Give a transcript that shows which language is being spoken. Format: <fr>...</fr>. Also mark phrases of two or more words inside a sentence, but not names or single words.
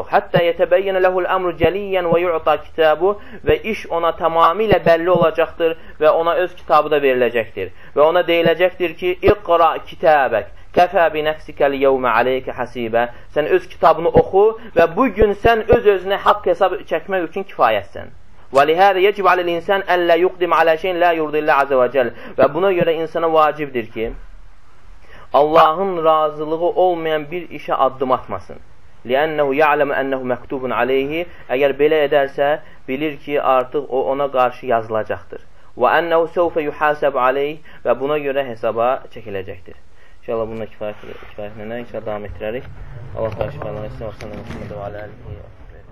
<ar>حتى يتبين له الأمر جليا ويؤتى كتابه,</ar> <az>və iş ona tamamilə bəlli olacaqdır və ona öz kitabı da veriləcəkdir. Və ona deyiləcəkdir ki,</az> <ar>اقرأ كتابك كفى بنفسك اليوم عليك حسيبا.</ar> <az>Sən öz kitabını oxu və bugün sən öz-özünə haqq hesab çəkmək üçün kifayətsən.</az> <ar>وَلِهَذَا يَجِبْ عَلَى الْإِنسَانِ أَلَّا يُقْدِمْ عَلَى شَيْءٍ لَا يُرْضِي اللّٰهَ عَزَّ وَجَلَّ.</ar> <az>Və buna görə insana vacibdir ki, Allahın razılığı olmayan bir işə addım atmasın.</az> <ar>لِأَنَّهُ يَعْلَمُ أَنَّهُ مَكْتُوبٌ عَلَيْهِ.</ar> <az>Əgər belə edərsə, bilir ki, artıq o ona qarşı yazılacaqdır.</az> <ar>وَأَنَّهُ سَوْفَ يُحَاسَبْ عَلَيْهِ.</ar> <az>Və buna görə hesaba çəkiləcəkdir. İnşallah bununla kifayətlə inşallah davam etdirərik. Allah şifalar etsin.</az> <ar>وصلى الله عليه وسلم.</ar>